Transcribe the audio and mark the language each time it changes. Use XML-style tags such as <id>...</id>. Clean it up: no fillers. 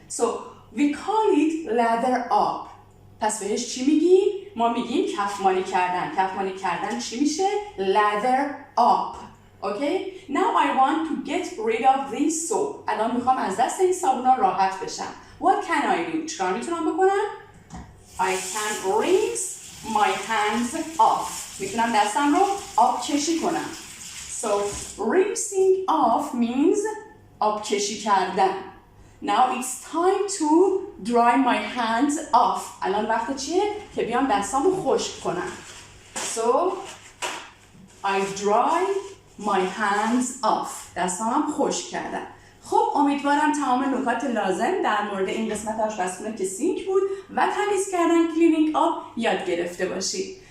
<en>So we call it lather up.</en> <fa>پس بهش چی میگیم؟ ما میگیم کفمالی کردن. کفمالی کردن چی میشه؟ lather up.</fa> <en>Okay? Now I want to get rid of this soap.</en> <fa>الان میخوام از دست این صابونا راحت بشم.</fa> <en>What can I do?</en> <fa>چیکار میتونم بکنم؟</fa> <en>I can rinse my hands off.</en> <fa>میتونم دستم رو آب کشی کنم.</fa> <en>So rinsing off means آب کشی کردن. Now it's time to dry my hands off.</en> <fa>الان وقت چیه؟ که بیام دستامو خشک کنم.</fa> <en>So I dry my hands off.</en> <fa>دستامم خشک کردم. خب امیدوارم تمام نکات لازم در مورد این قسمت آشپزخونه که سینک بود و تمیز کردن کلینینگ آب یاد گرفته باشید.</fa>